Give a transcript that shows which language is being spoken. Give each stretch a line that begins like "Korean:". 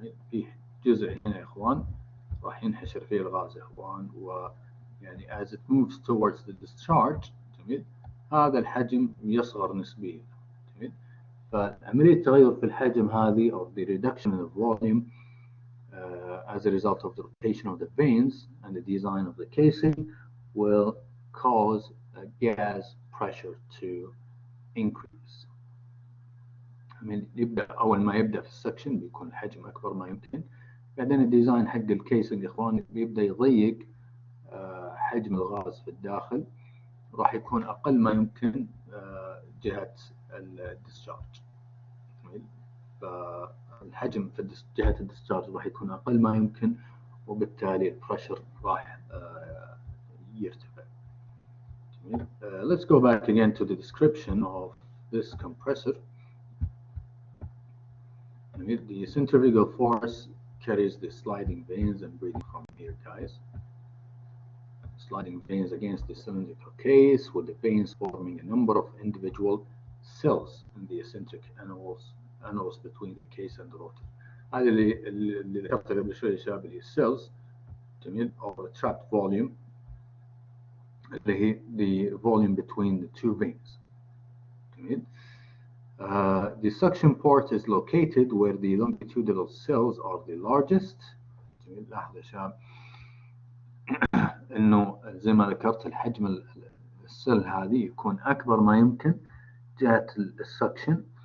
Arabic: في جزء هنا يا اخوان راح ينحشر فيه الغاز يا اخوان، ويعني
English: as it moves towards the discharge.
Arabic: جميل. هذا الحجم يصغر نسبيا. جميل. فعملية التغير في الحجم هذه
English: or the reduction in the volume as a result of the rotation of the vanes and the design of the casing will cause gas pressure to increase.
Arabic: يبدأ أول ما يبدأ في السكشن بيكون الحجم أكبر ما يمكن، بعدين الديزاين حق الكيسنج يا إخوان بيبدأ يضيق حجم الغاز في الداخل، راح يكون أقل ما يمكن جهة الديسشارج. فالحجم في جهة الديسشارج راح يكون أقل ما يمكن، وبالتالي البريشر راح يرتفع.
English: Let's go back again to the description of this compressor. The centrifugal force carries the sliding vanes and breathing from here, guys. Sliding vanes against the cylindrical case, with the vanes forming a number of individual cells in the eccentric annulus between the case and the rotor.
Arabic: هذه اللي ذكرتها قبل شوي يا شباب اللي هي السيلز، جميل،
English: or a trapped volume
Arabic: اللي هي
English: the volume between the two vanes.
Arabic: جميل.
English: The suction port is located where the longitudinal cells are the largest.
Arabic: جميل. لاحظ يا شباب انه زي ما ذكرت الحجم السيل هذه يكون اكبر ما يمكن جهة السكشن.